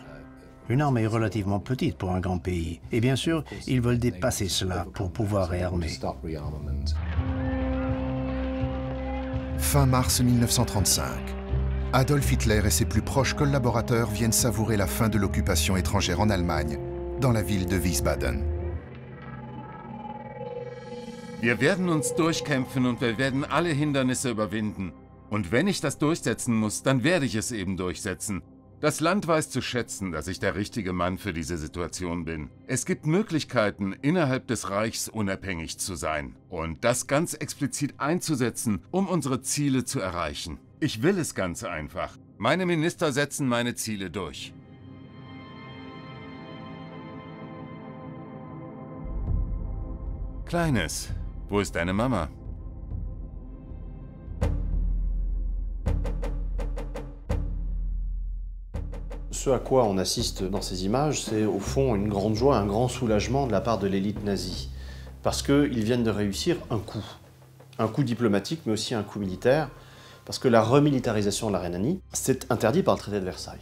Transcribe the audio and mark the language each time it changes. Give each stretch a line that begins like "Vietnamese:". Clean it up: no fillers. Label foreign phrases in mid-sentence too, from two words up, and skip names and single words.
French: Une armée relativement petite pour un grand pays. Et bien sûr, ils veulent dépasser cela pour pouvoir réarmer. Fin mars 1935. Adolf Hitler et ses plus proches collaborateurs viennent savourer la fin de l'occupation étrangère en Allemagne, dans la ville de Wiesbaden.
German: Wir werden uns durchkämpfen und wir werden alle Hindernisse überwinden. Und wenn ich das durchsetzen muss, dann werde ich es eben durchsetzen. Das Land weiß zu schätzen, dass ich der richtige Mann für diese Situation bin. Es gibt Möglichkeiten, innerhalb des Reichs unabhängig zu sein und das ganz explizit einzusetzen, um unsere Ziele zu erreichen. Ich will es ganz einfach. Meine Minister setzen meine Ziele durch. Kleines, wo ist deine Mama?
French: Ce à quoi on assiste dans ces images, c'est au fond une grande joie, un grand soulagement de la part de l'élite nazie. Parce qu'ils viennent de réussir un coup diplomatique, mais aussi un coup militaire, parce que la remilitarisation de la Rhénanie, c'est interdit par le traité de Versailles.